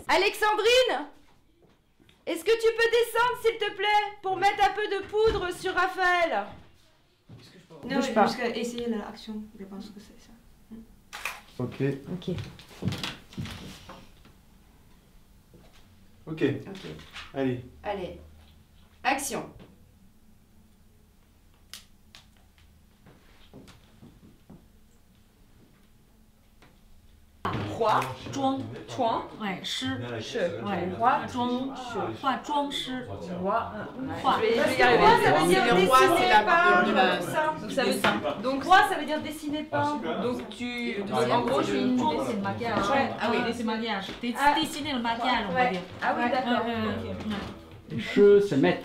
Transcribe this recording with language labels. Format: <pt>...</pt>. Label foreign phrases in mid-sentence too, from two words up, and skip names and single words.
<fr>Alexandrine, est-ce que tu peux descendre s'il te plaît pour mettre un peu de poudre sur Raphaël? Non, Bouge pas. jusqu'à essayer l'action, je pense que c'est ça. Ok. Ok. Ok. Allez. Allez, action.</fr> <zh>化妆床，哎，师是，哎，化妆是化妆师，化</zh> <fr>Je vais y arriver. Ça veut dire dessiner peint, tout ça. Donc roi, ça veut dire dessiner peint. Donc tu, en gros, je dessine le maquillage. Ouais. Ah oui, dessine le maquillage. Dessiner le maquillage, on va Ouais. dire. Ah oui, d'accord. Je, c'est maître.</fr>